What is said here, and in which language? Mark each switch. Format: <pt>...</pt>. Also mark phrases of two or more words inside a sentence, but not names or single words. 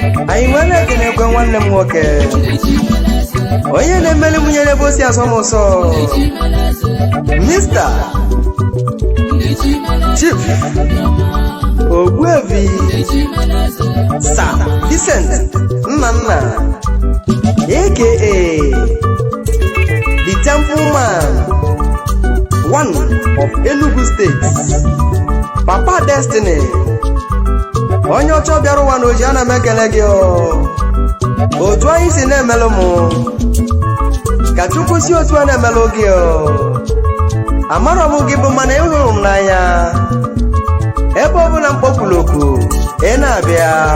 <ig>Anyị wee na-ekenekwe nwanne m nwoke. Onye na-emeli m nyere ebe o si asọ m ụsọ.</ig> <en>Mister Chief Ogbuefi Sir Vincent Nnanna, A K A the Temple Man, one of Enugu State.</en> <ig>Papa Destiny, onye ọcha bịara ụwa n'oji, ana m ekele gị o. Otu anyị si na-emelụ mụ, ka Chukwu si otu a na-emelụ gị o. Amarọ m gị bụ mana ịhụrụ m n'anya. Ebe ọ bụla m kpọpụrụ oku, ị na-abịa.</ig>